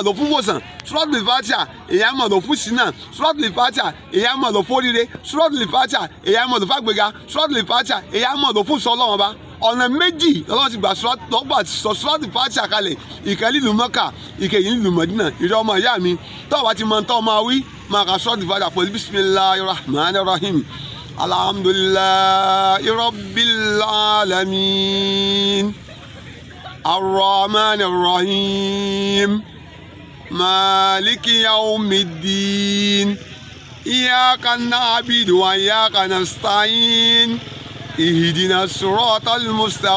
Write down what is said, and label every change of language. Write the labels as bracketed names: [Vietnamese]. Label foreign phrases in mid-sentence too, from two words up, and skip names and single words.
[Yoruba] lò fún wòsàn Suratul Fatiha èyàn máa lò fún ṣìnà Suratul Fatiha èyàn máa lò fún oríire Suratul Fatiha èyàn máa lò fún àgbéga Suratul Fatiha èyàn máa lò fún sọlọ́wọ́n ọba ọ̀nà méjì lọ́wọ́ ti gbà sọ Suratul Fatiha kalẹ̀ ìkẹ́ nílùú Mẹ́kà ìkẹyìn nílùú Mẹ́dínà ìrẹ́ ọmọ ìyá mi tọ́wọ́ ti máa ń tọ́ máa wí máa ka Suratul Fatiha pẹ̀lú [Arabic] بسم الله الرحمن الرحيم الحمد لله رب العالمين. الرحمن الرحيم مالك يوم الدين إياك نعبد وإياك نستعين اهدنا الصراط المستقيم